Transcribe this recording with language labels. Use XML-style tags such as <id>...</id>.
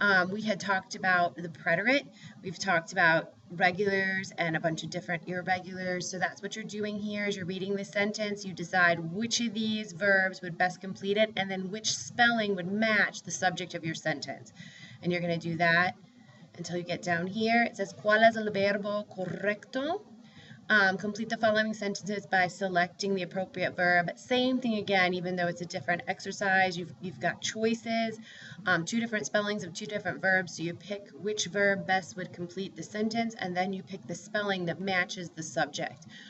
<en>We had talked about the preterite. We've talked about regulars and a bunch of different irregulars. So that's what you're doing here is you're reading the sentence. You decide which of these verbs would best complete it and then which spelling would match the subject of your sentence. And you're going to do that until you get down here. It says,</en> <es>¿Cuál es el verbo correcto?</es> <en>Complete the following sentences by selecting the appropriate verb. Same thing again, even though it's a different exercise, you've got choices, 2 different spellings of 2 different verbs, so you pick which verb best would complete the sentence, and then you pick the spelling that matches the subject.</en>